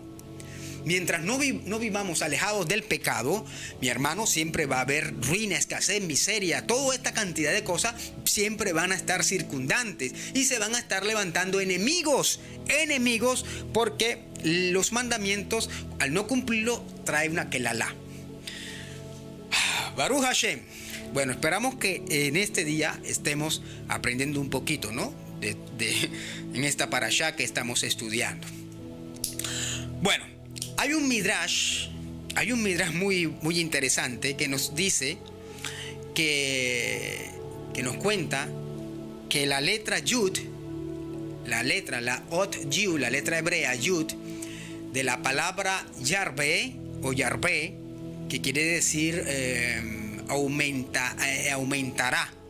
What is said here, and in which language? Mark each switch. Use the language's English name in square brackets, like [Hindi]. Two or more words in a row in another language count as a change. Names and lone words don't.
[Spanish] Mientras no vivamos alejados del pecado, mi hermano, siempre va a haber ruina, escasez, miseria, toda esta cantidad de cosas siempre van a estar circundantes y se van a estar levantando enemigos, porque los mandamientos, al no cumplirlo, trae una kelalá. [Hebrew] ברוך השם. [Spanish] Bueno, esperamos que en este día estemos aprendiendo un poquito, ¿no? En esta parashá que estamos estudiando. Bueno, hay un midrash muy interesante que nos dice que nos cuenta que la letra Yud, la [Hebrew] אות יוד, [Spanish] la letra hebrea Yud, de la palabra Yarbe o Yarbe, que quiere decir aumentará.